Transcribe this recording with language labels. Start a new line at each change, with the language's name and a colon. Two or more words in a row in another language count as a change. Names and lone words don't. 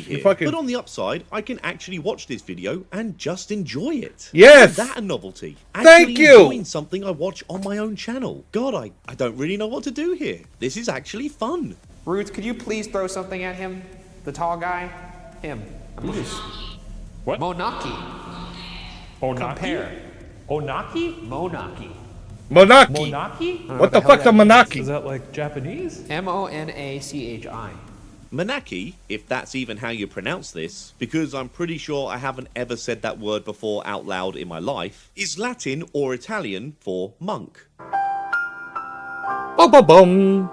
English: But on the upside, I can actually watch this video and just enjoy it. Yes! Isn't that a novelty? Thank you! Enjoying something I watch on my own channel. God, I don't really know what to do here. This is actually fun. Ruth, could you please throw something at him? The tall guy? Him. What? Monaki. Onaki? Compare. Onaki? Monaki. Monaki? Monaki? What the fuck's a Monaki? Is that like Japanese? Monachi. Manaki, if that's even how you pronounce this, because I'm pretty sure I haven't ever said that word before out loud in my life, is Latin or Italian for monk. Ba-ba-bum.